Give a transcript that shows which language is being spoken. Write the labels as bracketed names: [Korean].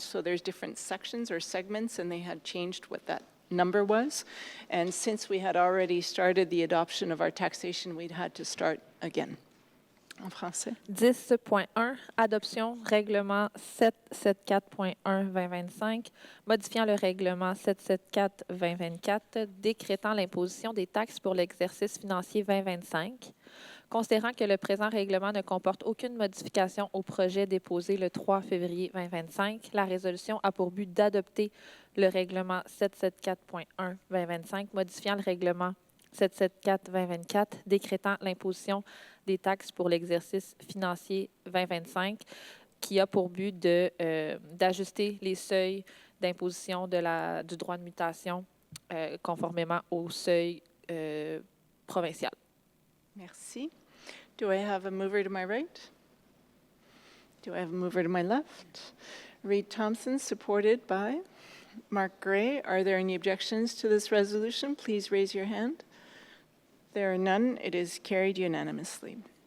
[English] So there's different sections or segments, and they had changed what that number was. And since we had already started the adoption of our taxation, we'd had to start again. [French] En français. 10.1, adoption règlement 774.1-2025, modifiant le règlement 774-2024, décrétant l'imposition des taxes pour l'exercice financier 2025. Considérant que le présent règlement ne comporte aucune modification au projet déposé le 3 février 2025, la résolution a pour but d'adopter le règlement 774.1-2025, modifiant le règlement 774-2024, décrétant l'imposition des taxes pour l'exercice financier 2025, qui a pour but d'ajuster les seuils d'imposition du droit de mutation conformément au seuil provincial. Merci. [English] Do I have a mover to my right? Do I have a mover to my left? Reed Thompson, supported by Mark Gray. Are there any objections to this resolution? Please raise your hand. There are none. It is carried unanimously.